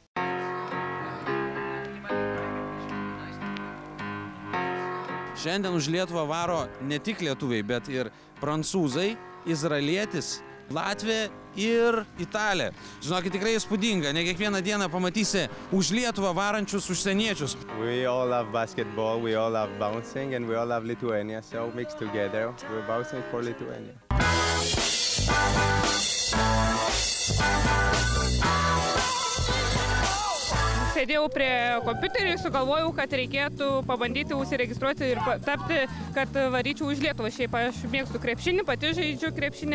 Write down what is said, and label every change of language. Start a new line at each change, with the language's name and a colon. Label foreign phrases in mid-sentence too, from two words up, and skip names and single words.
Lithuanian: Šiandien už Lietuvą varo ne tik lietuviai, bet ir prancūzai, izraelietis, Latvija ir Italija. Žinokit, tikrai įspūdinga. Ne kiekvieną dieną pamatysi už Lietuvą varančius užsieniečius.
English: We all love basketball, we all love bouncing, and we all love Lithuania, so mixed together, we're bouncing for Lithuania.
Lithuanian: Sėdėjau prie kompiuterį, sugalvojau, kad reikėtų pabandyti užsiregistruoti ir tapti, kad varyčiau už Lietuvą. Šiaip aš mėgstu krepšinį, pati žaidžiu krepšinį.